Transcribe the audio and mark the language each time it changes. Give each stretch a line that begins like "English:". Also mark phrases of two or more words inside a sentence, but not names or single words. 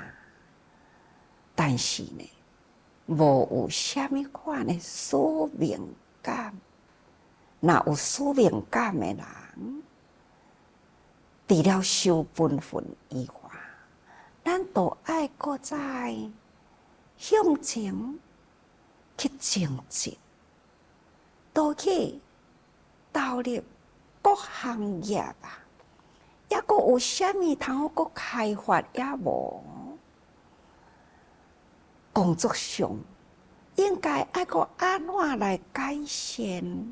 Min Nan Chinese: 但是呢，无有啥物款的使命感。若有使命感的人，除了守本分以外，咱都爱搁再向前去前进，都去投入各行业啊，抑搁有啥物通好搁开发也无？工作上应该爱搁安怎来改善？